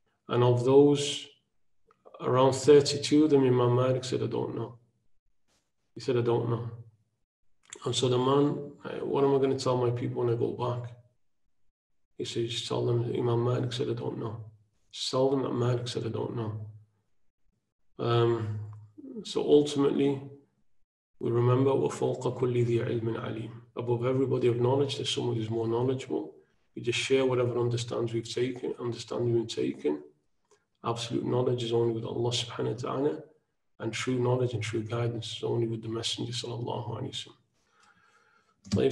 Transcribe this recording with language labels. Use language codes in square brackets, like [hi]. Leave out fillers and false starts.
[en] And of those, around 32 of them, Imam Malik said, I don't know. He said, I don't know. And so the man, what am I going to tell my people when I go back? He said, just tell them that Imam Malik said, I don't know. Just tell them that Malik said, I don't know. So ultimately, we remember [ar] وَفَوْقَ كُلِّ ذِي عِلْمٍ عَلِيمٍ. [en] Above everybody of knowledge, there's someone who's more knowledgeable. We just share whatever understanding we've taken. Absolute knowledge is only with Allah subhanahu wa ta'ala, and true knowledge and true guidance is only with the Messenger sallallahu alayhi wa sallam.